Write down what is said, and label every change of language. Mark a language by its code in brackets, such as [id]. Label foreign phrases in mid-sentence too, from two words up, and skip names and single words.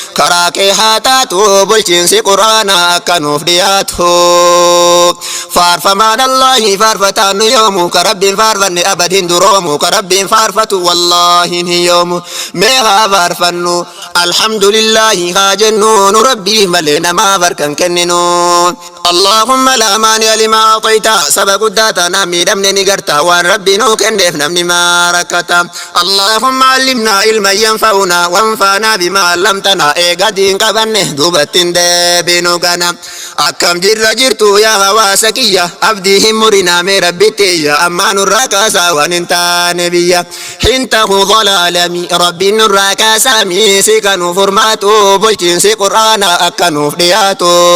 [om] Karaa kee haa taatu bulchiinsi quraana akka nuuf dhiyaatu. Faarfamaan Allaahi faarfataan nu yoomu ka rabbiin faarfanne abad hin duroomu ka rabbiin faarfatu wallaahi hin yoomu. Mee haa faarfannu alhamdulillaahi haa jennu nu rabbii malee namaaf harkan kenninu. [ar] اللهم لا مانع لما أعطيت [om] سبا guddaa taana miidhamne ni garta waan rabbi nuu kenneef namni maa rakkata. [ar] اللهم علمنا علما ينفعنا وانفعنا بما علمتنا [om] eega diin qabanne duubatti hin deebinu gana. Akkam jirra jirtu yaa hawaasa kiyya abdii hin murinaa mee rabbitti iyya ammaa nurraa kaasaa waan hin taane biyya. Hin ta'u dhalaalami rabbiin nurraa kaasaa mi si kanuu furmaatu bulchiinsi quraana akka nuuf dhiyaatu.